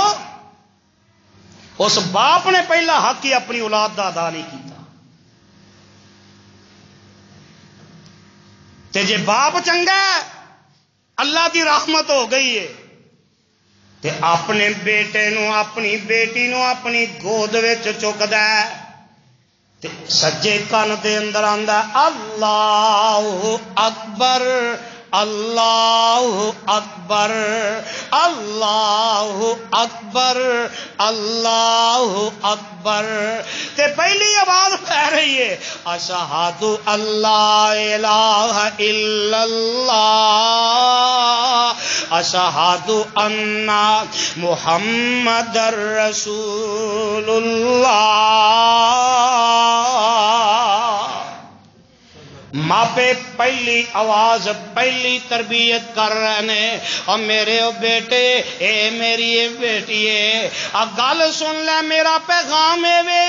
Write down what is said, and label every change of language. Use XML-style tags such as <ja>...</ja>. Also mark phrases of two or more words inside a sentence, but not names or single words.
<pa>اس باپ نے پہلا حق ہی اپنی اولاد دا ادا نہیں کیتا تے جے باپ چنگا ہے اللہ دی رحمت ہو گئی ہے تے اپنے بیٹے نو اپنی بیٹی نو اپنی گود وچ چکدا ہے تے سجے کان دے اندر آندا</pa> <ar>اللہ اکبر اللہ اکبر اللہ اکبر اللہ اکبر</ar> <pa>تے پہلی آواز پہ رہی ہے</pa> <ar>اشہد اللہ الہ الا اللہ اشہد ان محمد رسول</ar> <pa>اللہ ماپے پہلی آواز پہلی تربیت کر رہے ہیں اور میرے بیٹے اے میری بیٹی ہے گل سن لے میرا پیغام ہے</pa>